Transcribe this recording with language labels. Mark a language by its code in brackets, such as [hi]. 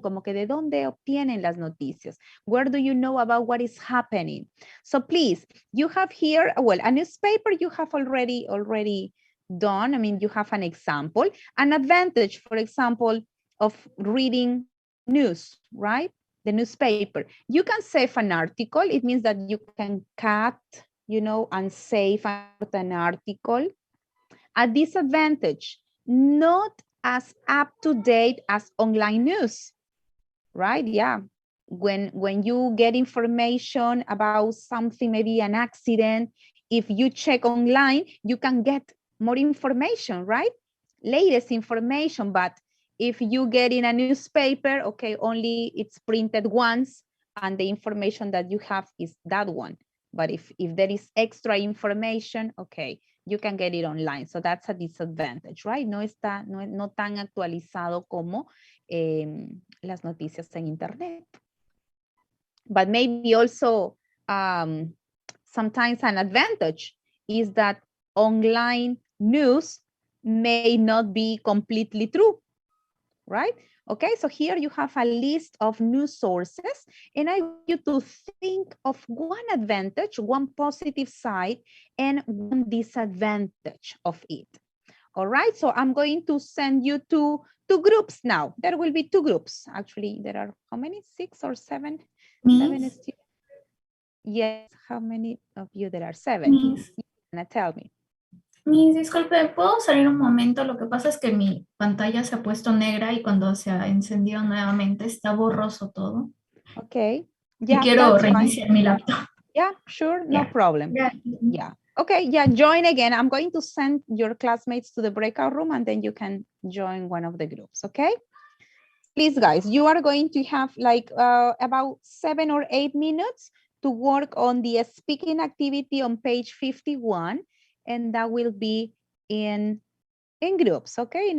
[es] Como que de dónde obtienen las noticias? [en] Where do you know about what is happening? So please, you have here, well, a newspaper you have already done. I mean, you have an example. An advantage, for example, of reading news, right? The newspaper. You can save an article. It means that you can cut, you know, and save an article. A disadvantage, not as up-to-date as online news, right? Yeah. When you get information about something, maybe an accident, if you check online, you can get more information, right? Latest information, but if you get in a newspaper, okay, only it's printed once and the information that you have is that one. But if there is extra information, okay, you can get it online. So that's a disadvantage, right? [es] No tan actualizado como las noticias en internet. [en] But maybe also sometimes an advantage is that online news may not be completely true, right? Okay, so here you have a list of news sources, and I want you to think of one advantage, one positive side, and one disadvantage of it. All right, so I'm going to send you to two groups now. There will be two groups. Actually, there are how many? 6 or 7? Seven students. Yes, how many of you there are? 7. Miss. Tell me. [es] Miss, disculpe, ¿puedo salir un momento? Lo que pasa es que mi pantalla se ha puesto negra y cuando se ha encendido nuevamente está borroso todo. [en] Okay. [es] Y [en] Yeah, [es] quiero reiniciar mi laptop. [en] Yeah, sure, no problem. Yeah. Yeah. Okay, yeah, join again. I'm going to send your classmates to the breakout room and then you can join one of the groups, okay? Please, guys, you are going to have like about 7 or 8 minutes to work on the speaking activity on page 51, and that will be in groups, okay?